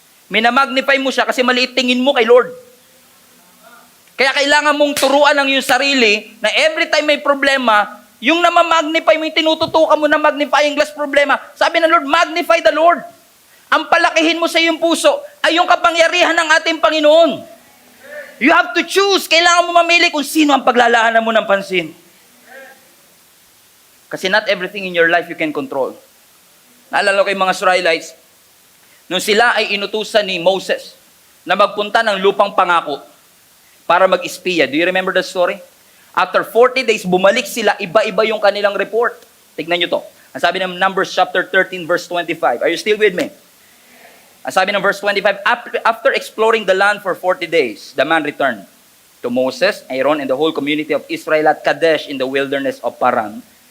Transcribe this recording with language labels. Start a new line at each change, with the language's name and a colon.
Filipino: Minamagnify mo siya kasi maliit tingin mo kay Lord. Kaya kailangan mong turuan ang iyong sarili na every time may problema, yung namamagnify mo, yung tinututukan mo na magnifying glass problema, sabi ng Lord,
English: magnify the Lord.
Filipino: Ang palakihin mo sa iyong puso ay yung kapangyarihan ng ating Panginoon.
English: You have to choose.
Filipino: Kailangan mo mamili kung sino ang paglalaanan mo ng pansin.
English: Kasi not everything in your life you can control.
Filipino: Naalala ko yung mga Israelites, nung sila ay inutusan ni Moses na magpunta ng lupang pangako para mag-espiya.
English: Do you remember the story? After 40 days,
Filipino: bumalik sila, iba-iba yung kanilang report. Tignan nyo to. Ang sabi ng Numbers chapter 13 verse 25.
English: Are you still with me?
Filipino: Ang sabi ng
English: verse 25, after exploring the land for 40 days, the man returned to Moses, Aaron, and the whole community of Israel at Kadesh in the wilderness of Paran.